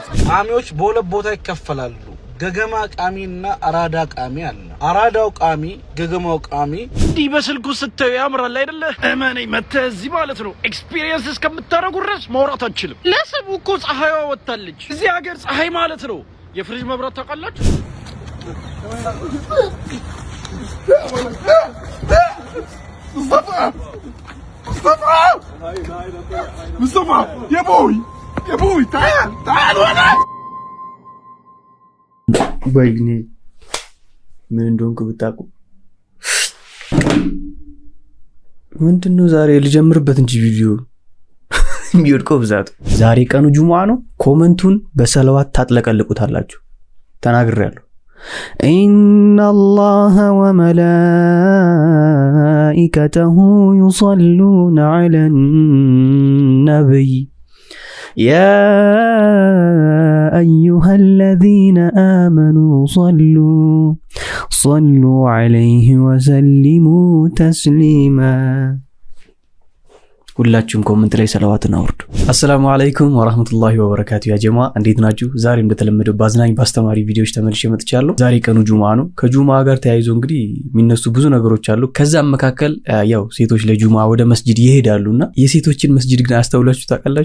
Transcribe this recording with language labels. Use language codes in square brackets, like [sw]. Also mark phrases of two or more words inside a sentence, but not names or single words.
[am] ቃሚዎች በሁለት ቦታ ይከፈላሉ። ገገማ ቃሚና አራዳ ቃሚ አለ። አራዳው ቃሚ፣ ገገማው ቃሚ እንዲህ በስልኩ ስታዩ ያምራል አይደለ? እመነኝ መተህ እዚህ ማለት ነው ኤክስፒሪየንስ እስከምታረጉ ድረስ ማውራት አትችልም። ለሰቡ እኮ ፀሐይዋ ወጣለች። እዚህ ሀገር ፀሐይ ማለት ነው የፍሪጅ መብራት ታውቃላችሁ? [ar] مصطفى يا ابوي تعال وانا [am] بايني ምን እንደሆንኩ ብታውቁ ምንድነው ዛሬ ልጀምርበት እንጂ ቪዲዮ የሚወድቀው ብዛቱ። ዛሬ ቀኑ ጁሙአ ነው። ኮመንቱን በሰለዋት ታጥለቀልቁታላችሁ። ተናግሬያለሁ። [ar] إن الله وملائكته يصلون على النبي يا أيها الذين آمنوا صلوا عليه وسلموا تسليما [am] ሁላችሁም ኮሜንት ላይ ሰላዋትን አውርዱ። [ar] السلام عليكم ورحمة الله وبركاته። [am] ያ ጀማ እንዴት ናችሁ? ዛሬ እንደተለመደው ባዝናኝ ባስተማሪ ቪዲዮዎች ተመልሼ መጥቻለሁ። ዛሬ ቀኑ ጁሙአ ነው። ከጁሙአ ጋር ተያይዞ እንግዲህ የሚነሱ ብዙ ነገሮች አሉ። ከዛም መካከል ያው ሴቶች ለጁሙአ ወደ መስጂድ ይሄዳሉና የሴቶችን መስጂድ ግን አስተውላችሁ ታውቃላችሁ?